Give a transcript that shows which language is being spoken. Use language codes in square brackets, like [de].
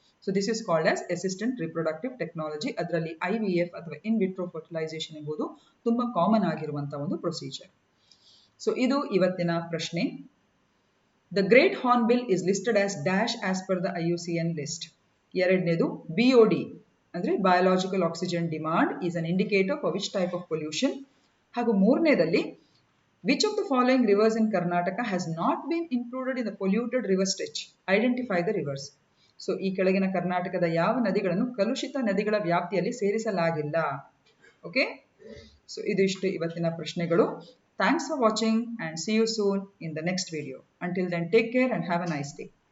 [en] So this is called as assistant reproductive technology. [kn] ಅದರಲ್ಲಿ IVF ಅಥವಾ ಇನ್ vitro fertilisation ಎಂಬುದು ತುಂಬಾ ಕಾಮನ್ ಆಗಿರುವಂತಹ ಒಂದು ಪ್ರೊಸೀಜರ್. ಸೊ ಇದು ಇವತ್ತಿನ ಪ್ರಶ್ನೆ. [en] The great hornbill is listed as dash as per the IUCN list. [kn] ಎರಡನೇದು BOD ಅಂದ್ರೆ [en] Biological oxygen demand is an indicator for which type of pollution. [kn] ಹಾಗೂ ಮೂರನೇದಲ್ಲಿ [en] which of the following rivers in Karnataka has not been included in the polluted river stretch? Identify the rivers. [kn] So ಈ ಕೆಳಗಿನ ಕರ್ನಾಟಕದ ಯಾವ ನದಿಗಳನ್ನು ಕಲುಷಿತ ನದಿಗಳ ವ್ಯಾಪ್ತಿಯಲ್ಲಿ ಸೇರಿಸಲಾಗಿಲ್ಲ? Okay, so ಇದಿಷ್ಟು ಇವತ್ತಿನ ಪ್ರಶ್ನೆಗಳು. [en] Thanks for watching and see you soon in the next video. Until then, take care and have a nice day.